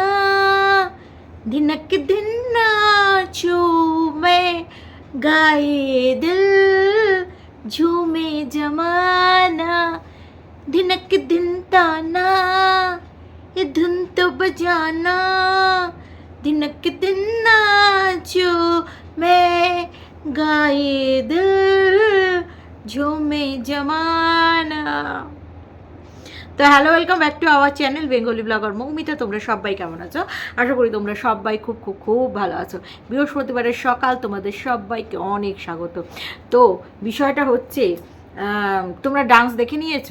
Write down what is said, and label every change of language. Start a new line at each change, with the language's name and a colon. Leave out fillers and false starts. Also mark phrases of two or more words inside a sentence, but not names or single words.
Hindi: दिनक दिन नाचो मैं गाए दिल झूमे जमाना दिनक दिन ताना ये धुन तो बजाना दिनक दिन नाचो मैं गाए दिल झूमे जमाना।
Bangla: তো হ্যালো,
English: welcome back to our channel Bengali blogger
Bangla: মৌমিতা। তোমরা সবাই কেমন আছো? আশা করি তোমরা সবাই খুব খুব খুব ভালো আছো। বৃহস্পতিবারের সকাল, তোমাদের সবাইকে অনেক স্বাগত। তো বিষয়টা হচ্ছে, তোমরা ডান্স দেখে নিয়েছো?